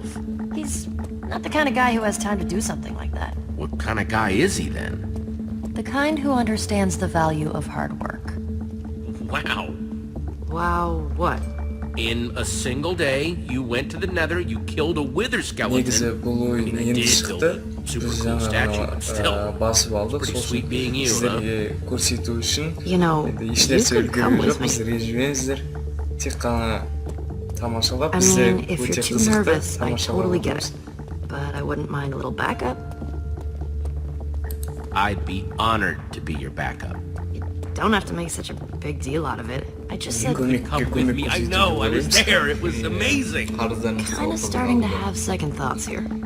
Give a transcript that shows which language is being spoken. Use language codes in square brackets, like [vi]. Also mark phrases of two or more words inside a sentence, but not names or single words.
[en] He's not the kind of guy who has time to do something like that. What kind of guy is he then? The kind who understands the value of hard work. Wow. Wow, what? In a single day, you went to the nether, you killed a wither skeleton. [kk] Негізі бұл ойын енді шықты. Біз жаңа басып алдық. Сосын сіздерге көрсету үшін ешнәрсе үлгерген жоқ. Сіздерге жіберіңіздер. Тек қана тамашалап, біздер өте қызықты тамашалап отырмыз. [en] But I wouldn't mind a little backup. I'd be honored to be your backup. You don't have to make such a big deal out of it. I just said Come with me. I know. I was there. It was amazing. kind of starting to have second thoughts here.